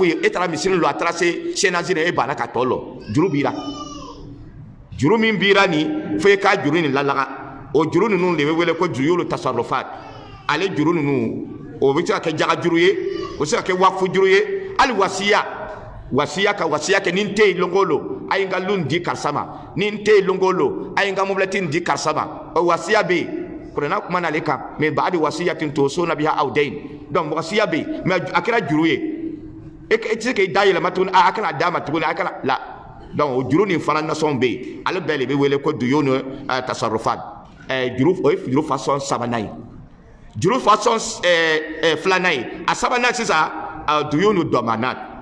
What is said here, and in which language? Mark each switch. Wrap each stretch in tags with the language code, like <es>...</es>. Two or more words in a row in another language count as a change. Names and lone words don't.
<bm>ye e taara misiri lɔ a taara se senazi e banna ka tɔ lɔ juru b'i la juru min b'i la nin fo e k'a juru nin lalaga o juru ninnu de bɛ wele ko</bm> <ar>ديون التصرفات</ar> <bm>ale juru ninnu o bɛ se ka kɛ jaga juru ye o bɛ se ka kɛ wakufu juru ye hali wasiya ka wasiya kɛ ni n tɛ yen longo lo a ye n ka lu di karisa ma ni n tɛ yen longo lo a ye n ka mobilɛti di karisa ma o wasiya bɛ yen kuranna kuma n'ale kan mais</bm> <ar>بعد وصية توصون بها أو دين</ar> <bm>donc wasiya bɛ yen mais a kɛra juru ye e tɛ se k'i da yɛlɛma tuguni a kana d'a ma tuguni a kana la donc o juru nin fana nasɔn bɛ yen ale bɛɛ de bɛ wele ko</bm> <ar>ديون التصرفات</ar> <bm>juru o ye juru façon sabanan ye juru façon filanan ye a sabanan sisan</bm> <ar>ديون ضمانات</ar>